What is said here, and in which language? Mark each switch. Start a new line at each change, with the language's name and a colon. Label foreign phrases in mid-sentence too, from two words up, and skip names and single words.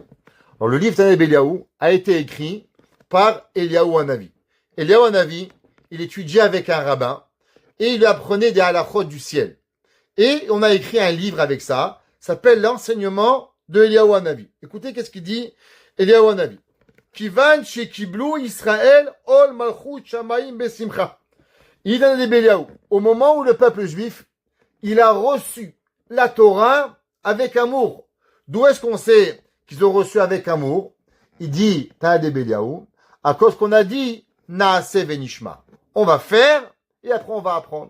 French: Alors, le livre Tana d'Ebeliaou a été écrit par Eliaou Hanavi. Eliaou Hanavi, il étudiait avec un rabbin et il lui apprenait des halachot du ciel. Et on a écrit un livre avec ça, s'appelle l'enseignement de Eliaou Hanavi. Écoutez qu'est-ce qu'il dit Eliaou Hanavi.
Hebrew: כיון שקיבלו ישראל עול מלכות שמים בשמחה.
French: Il donne des Eliaou. Au moment où le peuple juif, il a reçu la Torah avec amour. D'où est-ce qu'on sait qu'ils ont reçu avec amour? Il dit, Tana de Eliaou, à cause qu'on a dit,
Hebrew: נעשה ונשמע.
French: On va faire, et après on va apprendre.